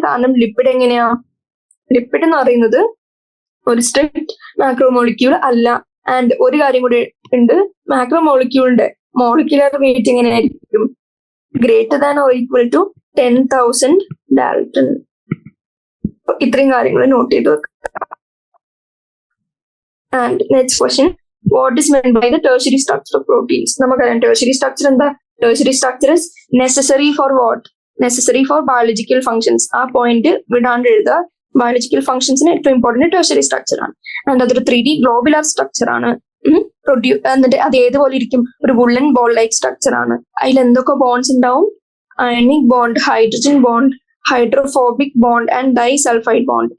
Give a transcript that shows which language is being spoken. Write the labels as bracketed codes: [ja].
[ml] കാരണം ലിപ്പിഡ് എങ്ങനെയാ? ലിപ്പിഡ് എന്ന് പറയുന്നത് ഒരു സ്ട്രിക്റ്റ് മാക്രോമോളിക്യൂൾ അല്ല. ആൻഡ് ഒരു കാര്യം കൂടി ഉണ്ട്, മാക്രോമോളിക്യൂളിന്റെ മോളിക്കുലർ വെയിറ്റ് എങ്ങനെയായിരിക്കും? [en] Greater than or equal to 10,000 dalton. [ml] ഇത്രയും കാര്യങ്ങൾ നോട്ട് ചെയ്ത് വെക്കുക. [en] And next question, what is meant by the tertiary structure of proteins? [ml] നമുക്കറിയാം tertiary structure എന്താ? [en] Tertiary structure is necessary for what? Necessary for biological functions. [ml] ആ point വിടാണ്ട് എഴുതുക. Biological ഫങ്ഷൻസിന് ഏറ്റവും important tertiary structure ആണ്. ആൻഡ് അതൊരു 3D globular structure ആണ്. എന്നിട്ട് അത് ഏതുപോലെ ഇരിക്കും? ഒരു വുള്ളൻ ബോൾ ലൈക്ക് സ്ട്രക്ചർ ആണ്. അതിൽ എന്തൊക്കെ ബോൺസ് ഉണ്ടാവും? [en] Ionic bond, hydrogen bond, hydrophobic bond and disulphide bond.